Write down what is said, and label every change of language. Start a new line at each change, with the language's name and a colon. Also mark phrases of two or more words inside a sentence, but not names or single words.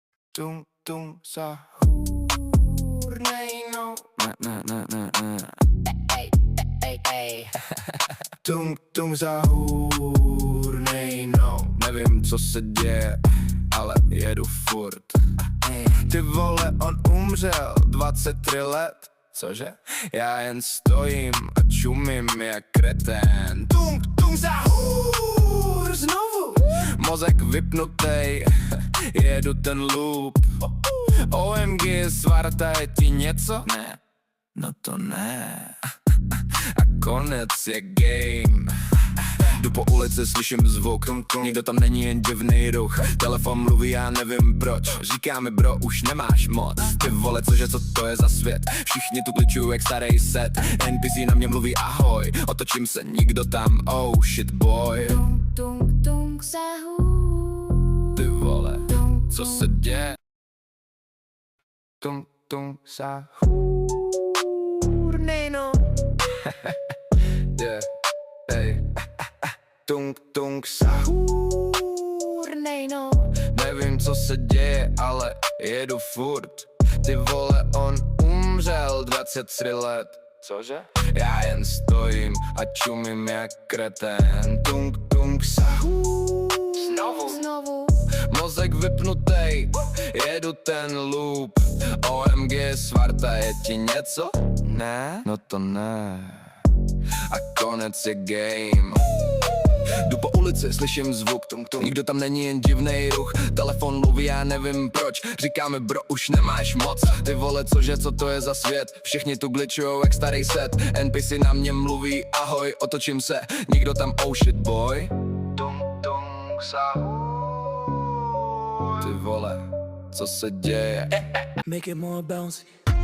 Czech: Tung tung sahur nejno. Tung tung sahur nejno. Nevím, co se děje, ale jedu furt. Ty vole, on umřel 23 let. Cože? Já jen stojím a čumím jak kretén. Tung tung sahur znovu. Mozek vypnutej, jedu ten loop. OMG, svarta, je ti něco? Ne, no to ne. A konec je game. Jdu po ulici, slyším zvuk, nikdo tam není, jen divný ruch. Telefon mluví, já nevím proč. Říká mi bro, už nemáš moc. Ty vole, cože, co to je za svět? Všichni tu kličují jak starý set. NPC na mě mluví ahoj, otočím se, nikdo tam,
English: oh shit boy.
Czech: Tung tung tung sahur. Ty vole, co se děje? Tung tung sahur nejno.
English: Yeah, hey.
Czech: Tung tung sahur nejno. Nevím, co se děje, ale jedu furt. Ty vole, on umřel 23 let. Cože? Já jen stojím a čumím jak kretén. Tung tung sahur. Znovu. Mozek vypnutej, jedu ten loop. OMG, svarta, je ti něco? Ne, no to ne. A konec je game. Jdu po ulici, slyším zvuk, nikdo tam není, jen divnej ruch. Telefon mluví, já nevím proč. Říká mi bro, už nemáš moc. Ty vole, cože, co to je za svět? Všichni tu glitchujou jak starý set. NPC na mě mluví ahoj, otočím se, nikdo tam,
English: oh shit boy.
Czech: Tung tung sahur. Ty vole, co se děje?
English: Make it more bouncy.